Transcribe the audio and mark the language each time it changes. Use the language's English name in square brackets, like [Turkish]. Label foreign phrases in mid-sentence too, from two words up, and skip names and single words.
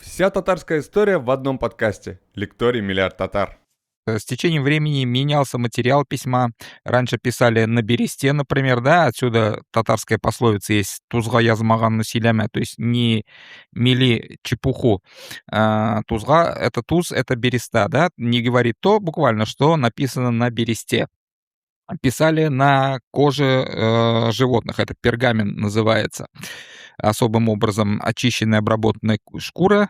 [Russian] Вся татарская история в одном подкасте. Лекторий «Миллиард татар». С течением времени менялся материал письма. Раньше писали на бересте, например, да, отсюда татарская пословица есть [Tatar] «тузга язмаган насилямя», [Russian] то есть не мели чепуху. Тузга — это туз, это береста, да, не говорит то буквально, что написано на бересте. Писали на коже животных, это пергамент называется. Особым образом очищенная, обработанная шкура.